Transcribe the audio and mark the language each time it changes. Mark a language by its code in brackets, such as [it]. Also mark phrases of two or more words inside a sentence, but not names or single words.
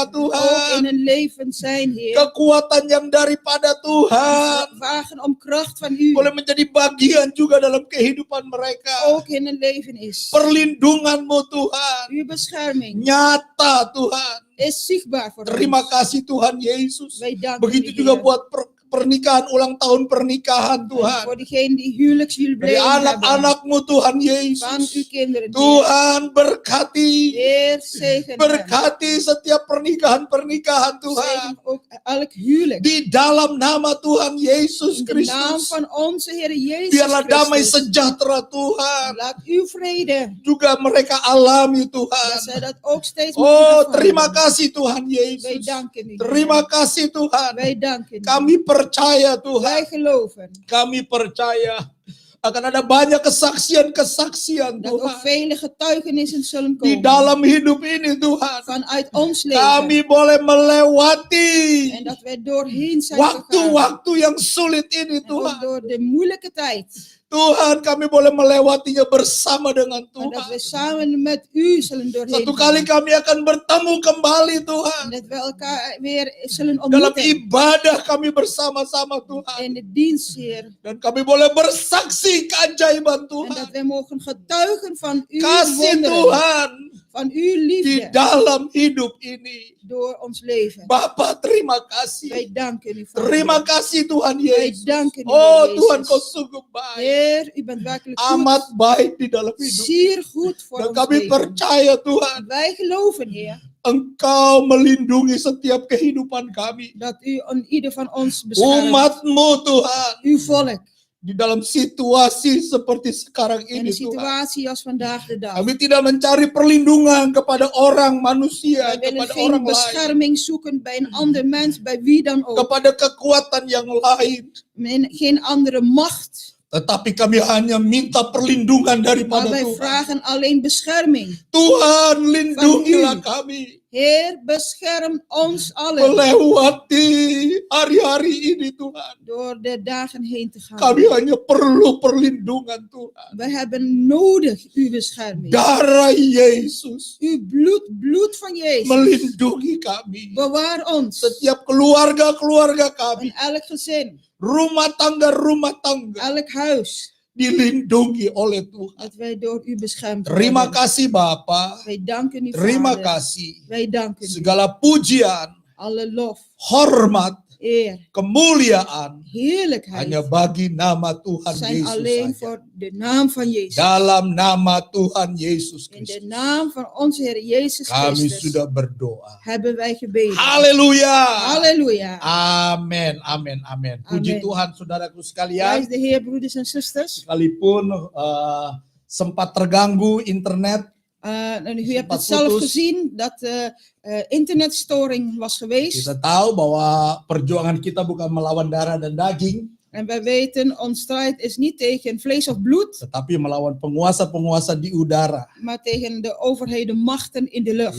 [nl] Ook in [id] Tuhan. [nl] hun leven zijn, Heer. [id] Kekuatan yang daripada Tuhan [nl] We vragen om kracht van u. [id] boleh menjadi bagian juga dalam kehidupan mereka. [nl] Ook in hun leven is. [id] Perlindunganmu Tuhan [nl] Uw bescherming [id] nyata Tuhan. [nl] is zichtbaar voor [id] Terima [nl] ons. [id] kasih Tuhan Yesus. [nl] Wij danken [id] Begitu [nl] u, [id] juga [nl] Heer. [id] buat pernikahan, ulang tahun pernikahan [nl] En [id] Tuhan. [nl] voor diegenen die huwelijksjubileum [id] Dari [nl] hebben. [id] anak-anakmu Tuhan [nl] Van uw [id] Yesus. [nl] kinderen, Heer. [id] Tuhan berkati. [nl] Heer, zegen hen. [id] Berkati setiap pernikahan-pernikahan Tuhan. [nl] Zegen ook elk huwelijk. [id] Di dalam nama Tuhan Yesus [nl] In de naam [id] Kristus. [nl] van onze Heer Jezus [id] Biarlah damai [nl] Christus. [id] sejahtera Tuhan. [nl] Laat uw vrede, [id] Juga mereka alami [nl] dat [id] Tuhan. [nl] zij dat ook steeds Oh, mogen [id] terima [nl] ervaren. [id] kasih Tuhan [nl] Wij [id] Yesus. [nl] danken u. [id] Terima kasih Tuhan. [nl] Wij danken u. [id] Kami percaya [nl] Wij [id] Tuhan. [nl] geloven [id] Kami percaya akan ada banyak kesaksian-kesaksian [nl] dat ook [id] Tuhan. [nl] vele getuigenissen zullen [id] Di [nl] komen [id] dalam hidup ini Tuhan. [nl] vanuit ons leven. [id] Kami boleh melewati [nl] En dat wij doorheen zijn gegaan. [id] waktu-waktu yang sulit ini [nl] En ook [id] Tuhan. [nl] door de moeilijke tijd. [id] Tuhan, kami boleh melewatinya bersama dengan [nl] Maar dat we [id] Tuhan. [nl] samen met u zullen doorheen [id] Satu kali [nl] gaan. [id] kami akan bertemu kembali [nl] En [id] Tuhan. [nl] dat we elkaar weer zullen [id] Dalam [nl] ontmoeten. [id] ibadah kami bersama-sama Tuhan. [nl] In de dienst, Heer. [id] Dan kami boleh bersaksi keajaiban [nl] En [id] Tuhan. [nl] dat wij mogen getuigen van uw [id] Kasih [nl] wonderen. [id] Tuhan [nl] Van uw [id] di [nl] liefde. [id] dalam hidup ini. [nl] Door ons leven. [id] Bapa, terima kasih. [nl] Wij danken u, Vader. [id] Terima kasih Tuhan [nl] Wij [id] Yesus. [nl] danken u, Oh Heer [id] Tuhan, kau [nl] Jezus. [id] sungguh baik. [nl] Heer, u bent werkelijk [id] Amat [nl] goed. [id] baik di dalam hidup. [nl] Zeer goed voor [id] Dan [nl] ons [id] kami [nl] leven. [id] percaya Tuhan, [nl] Wij geloven, Heer, [id] Engkau melindungi setiap kehidupan kami. [nl] dat u aan ieder van ons beschermt. [id] Umatmu Tuhan. [nl] Uw volk. [id] Di dalam situasi seperti sekarang [nl] In [id] ini [nl] de [id] Tuhan. [nl] situatie als vandaag de dag. [id] Kami tidak mencari perlindungan kepada orang manusia, [nl] Wij willen [id] kepada [nl] geen [id] orang lain. [nl] bescherming zoeken bij een ander mens, bij wie dan ook. [id] Kepada kekuatan yang lain. [nl] Geen andere macht. [id] Tetapi kami hanya minta perlindungan [nl] Maar [id] daripada [nl] wij [id] Tuhan. [nl] vragen alleen bescherming. [id] Tuhan, lindungilah [nl] Van u. [id] kami. [nl] Heer, bescherm ons allen. [id] Melewati hari-hari ini Tuhan. [nl] Door de dagen heen te gaan. [id] Kami hanya perlu perlindungan Tuhan. [nl] Wij hebben nodig uw bescherming. [id] Darah Yesus [nl] Uw bloed van Jezus. [id] melindungi kami. [nl] Bewaar ons. [id] Setiap keluarga-keluarga kami. [nl] In elk gezin. [id] Rumah tangga. [nl] Elk huis. [id] Dilindungi oleh Tuhan. [nl] Dat wij door u beschermd [id] Terima [nl] worden. [id] kasih Bapa. [nl] Wij danken u, [id] Terima [nl] Vader. [id] kasih. [nl] Wij danken u. [id] Segala pujian, [nl] Alle lof, [id] hormat, [nl] eer, [id] kemuliaan [nl] heerlijkheid [id] hanya bagi nama Tuhan [nl] zijn [id] Yesus [nl] alleen [id] saja. [nl] voor de naam van Jezus. [id] Dalam nama Tuhan Yesus [nl] In de [id] Kristus. [nl] naam van onze Heer Jezus [id] Kami [nl] Christus [id] sudah berdoa. [nl] hebben wij gebeden. [id] Haleluya. [nl] Halleluja. [id] Amin, amin, amin. Puji [nl] Amin. [id] Tuhan saudaraku sekalian. [nl] Prijs de Heer, broeders en zusters. [id] Sekalipun sempat terganggu internet, [nl] En u hebt [id] Sempat [nl] het zelf [id] putus. [nl] gezien dat internetstoring was geweest. [id] kita tahu bahwa perjuangan kita bukan melawan darah dan daging, [nl] En wij weten, ons strijd is niet tegen vlees of bloed, [id] tetapi melawan penguasa-penguasa di udara [nl] maar tegen de overheden, machten in de lucht.